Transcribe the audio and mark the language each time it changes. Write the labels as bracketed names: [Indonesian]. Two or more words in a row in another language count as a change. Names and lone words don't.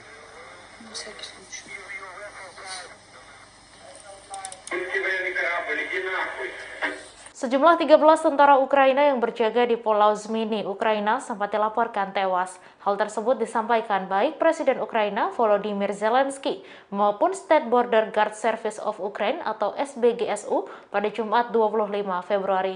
[Russian] На всякий случай. [Indonesian] Sejumlah 13 tentara Ukraina yang berjaga di Pulau Zminy, Ukraina sempat dilaporkan tewas. Hal tersebut disampaikan baik Presiden Ukraina Volodymyr Zelensky maupun State Border Guard Service of Ukraine atau SBGSU pada Jumat 25 Februari.